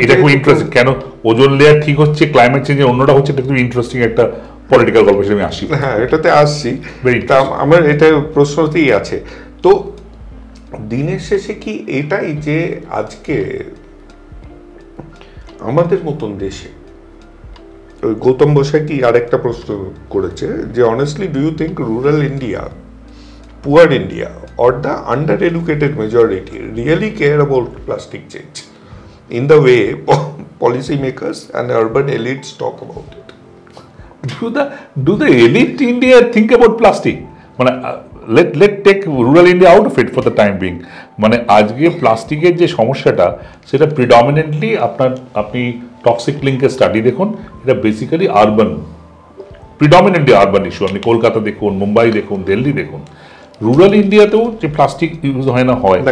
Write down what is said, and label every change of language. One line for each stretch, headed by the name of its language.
Bangla: এটা খুব ইন্টারেস্টিং, কেন ওজোন লেয়ার ঠিক হচ্ছে, ক্লাইমেট চেঞ্জের অন্যটা হচ্ছে, এটা খুব ইন্টারেস্টিং একটা পলিটিক্যাল গল্প, আমি আসি। হ্যাঁ, এটাতে আসছি। আমার এটা প্রশ্নতেই আছে। তো দিনের শেষে কি এটাই যে আজকে আমাদের মতন দেশে
English: গৌতম বসাকি
Bangla: আরেকটা প্রশ্ন করেছে যে
English: Honestly do you think rural India, poor India or the under-educated majority really care about plastic change in the way policy makers and urban elites talk about it? Do the elite India think about plastic?
Bangla: মানে
English: let take rural India out of it for the time being.
Bangla: মানে আজকে প্লাস্টিকের যে সমস্যাটা সেটা predominantly আপনি toxic লিঙ্কের study দেখুন, এটা বেসিক্যালি প্রিডমিনেন্টলি আরবান ইস্যু। আপনি কলকাতা দেখুন, মুম্বাই দেখুন, দিল্লি দেখুন। রুরাল ইন্ডিয়াতেও যে প্লাস্টিক ইউজ হয় না হয়,